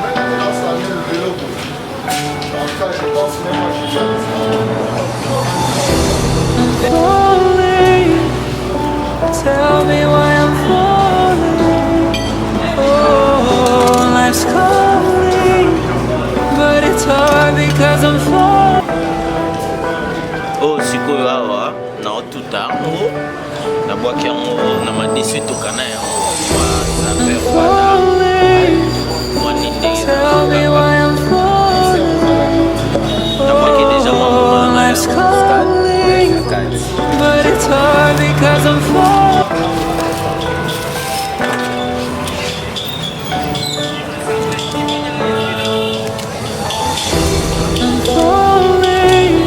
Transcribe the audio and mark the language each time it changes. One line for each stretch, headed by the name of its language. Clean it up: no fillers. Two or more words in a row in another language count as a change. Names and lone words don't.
English: Falling, tell me why I'm falling. Oh, life's calling, but it's hard because I'm falling.
Lingala: sikoyo awa na otuta yango nabwaki yango na madesu etokana yango
English: Tell me why I'm falling. Oh, life's calling, but it's hard because I'm falling. I'm falling.